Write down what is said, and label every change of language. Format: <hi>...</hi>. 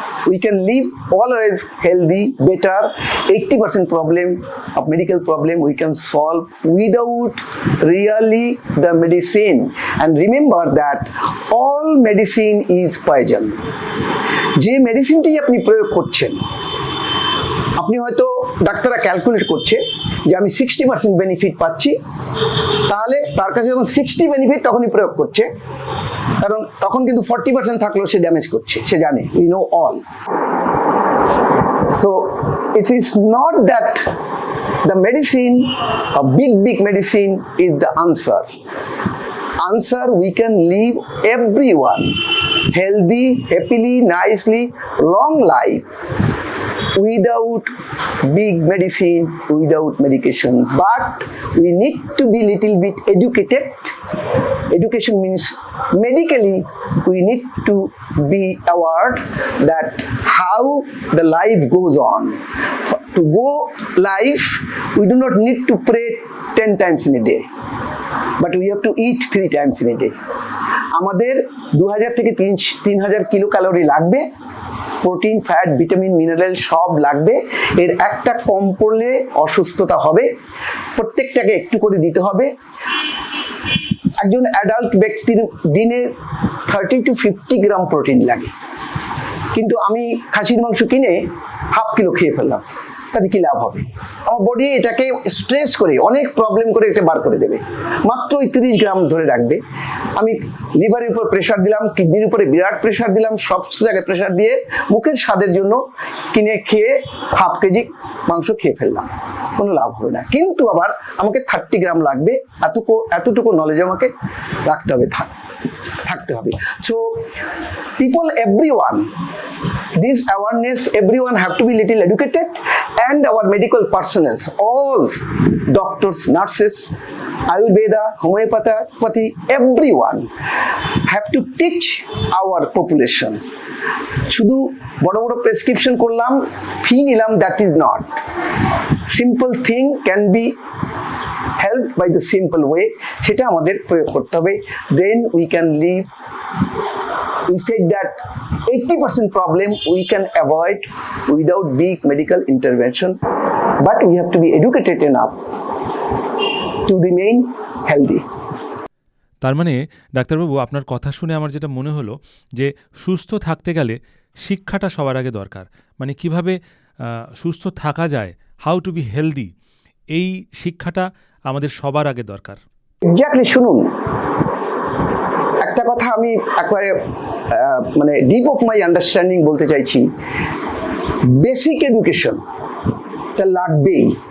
<en>We can live always healthy, better. 80% of medical problem we can solve without really the medicine. And remember that all medicine is poison.</en> <bn>যে মেডিসিনটি আপনি প্রয়োগ করছেন, আপনি হয়তো ডাক্তাররা ক্যালকুলেট করছে যে আমি 60% বেনিফিট পাচ্ছি, তাহলে তার কাছে যখন 60 বেনিফিট তখনই প্রয়োগ করছে, কারণ তখন কিন্তু 40% থাকলেও সে ড্যামেজ করছে, সে জানে,</bn> <en>We know all. So it is not that the medicine, a big medicine is the answer. We can live everyone healthy, happily, nicely, long life without big medicine, without medication. But we need to be little bit educated. Education means medically we need to be aware that how the life goes on. To go life, we do not need to pray 10 times in a day, but we have to eat 3 times in a day.</en> <bn>আমাদের 2000 থেকে 3000 kilo calorie লাগবে, protein, fat, vitamin, mineral সব লাগবে। এর একটা কম পড়লে অসুস্থতা হবে, প্রত্যেকটাকে একটু করে দিতে হবে। একজন অ্যাডাল্ট ব্যক্তির দিনে 30 to 50 গ্রাম প্রোটিন লাগে, কিন্তু আমি খাসির মাংস কিনে 1/2 কিলো খেয়ে ফেললাম, তাতে কি লাভ হবে? আমার বডি এটাকে স্ট্রেস করে অনেক প্রবলেম করে এটা বার করে দেবে, মাত্র 30 গ্রাম ধরে রাখবে। আমি লিভারের উপর প্রেশার দিলাম, কিডনির উপরে বিরাট প্রেশার দিলাম, সব জায়গায় প্রেশার দিয়ে মুখের স্বাদের জন্য কিনে খেয়ে 1/2 কেজি মাংস খেয়ে ফেললাম, কোনো লাভ হবে না। কিন্তু আবার আমাকে 30 গ্রাম লাগবে, এতটুকু নলেজ আমাকে রাখতে হবে, থাকতে হবে।</bn> <en>So people, everyone, this awareness, everyone have to be little educated, and our medical personnel, all doctors, nurses, Ayurveda, homeopathy, everyone have to teach our population.</en> <bn>শুধু বড় বড় প্রেসক্রিপশন করলাম, ফি নিলাম,</bn> <en>That is not. Simple thing can be helped by the simple way,</en> <bn>সেটা আমাদের প্রয়োগ করতে হবে।</bn> <en>Then we can live. We said that 80% problem we can avoid without big medical intervention, but we have to be educated enough to remain healthy.</en> <bn>তার মানে ডাক্তারবাবু, আপনার কথা শুনে আমার যেটা মনে হলো যে সুস্থ থাকতে গেলে শিক্ষাটা সবার আগে দরকার। মানে কিভাবে সুস্থ থাকা যায়,</bn> <en>how to be healthy,</en> <bn>এই শিক্ষাটা আমাদের সবার আগে দরকার।</bn> <en>Exactly.</en> <bn>শুনুন, একটা কথা আমি একবারে মানে</bn> <en>deep of my understanding</en> <bn>বলতে চাইছি। বেসিক এডুকেশন তা লাগবেই,</bn>